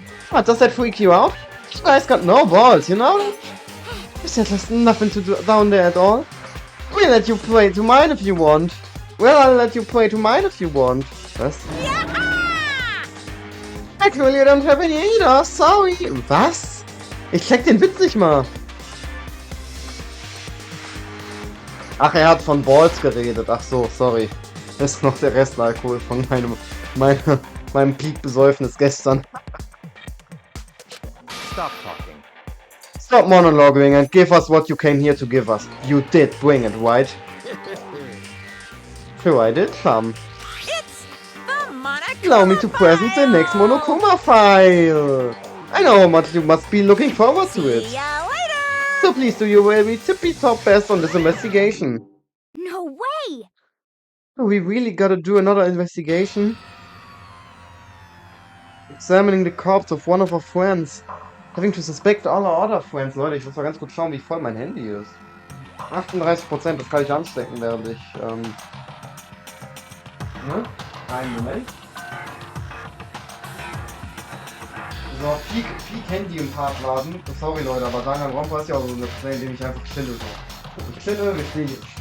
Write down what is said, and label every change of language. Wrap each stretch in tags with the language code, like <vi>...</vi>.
<en>What, does that freak you out? You guys got no balls, you know? You said there's nothing to do down there at all. We'll let you play to mine if you want. Well, I'll let you play to mine if you want.</en> <de>Was?</de> <en>Actually, I don't have any either, sorry.</en> <de>Was? Ich check den Witz nicht mal. Ach, er hat von Balls geredet. Ach so, sorry. Das ist noch der Restalkohol von meinem Peak-Besäufnis gestern.</de> <en>Stop talking. Stop monologuing and give us what you came here to give us. You did bring it, right? Sure, I did come. It's the Monokuma Allow me to present the next Monokuma file. I know how much you must be looking forward to it. See ya later. So please do your very tippy-top best on this investigation. No way. We really gotta do another investigation. Examining the corpse of one of our friends. Having to suspect all our other friends.</en> <de>Leute, ich muss mal ganz kurz schauen, wie voll mein Handy ist. 38%, das kann ich anstecken, während ich, ne? Einen Moment. So, Peak Handy im Part laden. Sorry Leute, aber Danganronpa ist ja auch so eine Play, in dem ich einfach chille so. Ich chille, wir spielen.</de>